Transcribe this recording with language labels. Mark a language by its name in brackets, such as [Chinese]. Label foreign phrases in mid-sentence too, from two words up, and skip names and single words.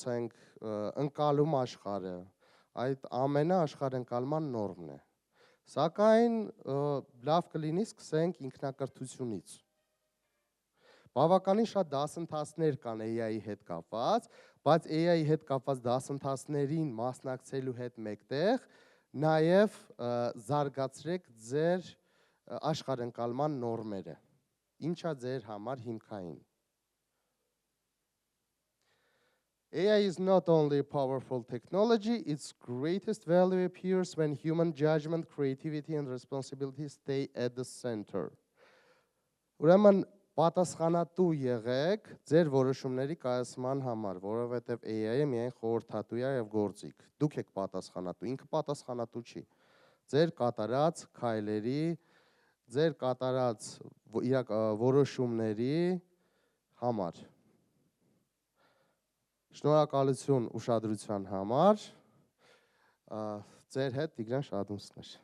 [Armenian] ենք ընկալում աշխարհը, այդ ամենը աշխարհընկալման նորմն է։ Սակայն լավ կլինի սկսենք ինքնակրթությունից։ Բավականին շատ դասընթացներ կան AI-ի հետ կապված, բայց AI-ի հետ կապված դասընթացներին մասնակցելու հետ մեկտեղ նաև զարգացրեք ձեր աշխարհընկալման նորմերը։ Ինչա ձեր համար հիմքային։ [English] AI is not only a powerful technology, its greatest value appears when human judgment, creativity and responsibility stay at the center. [Armenian] Ուրեմն պատասխանատու եղեք ձեր որոշումների կայացման համար, որովհետև AI-ը միայն խորհրդատու է եւ գործիք։ Դուք եք պատասխանատու, ինքը պատասխանատու չի։ Ձեր կատարած քայլերի, ձեր կատարած որոշումների համար։ Շնորհակալություն ուշադրության համար, ձեր հետ Տիգրան Շադունցն էր։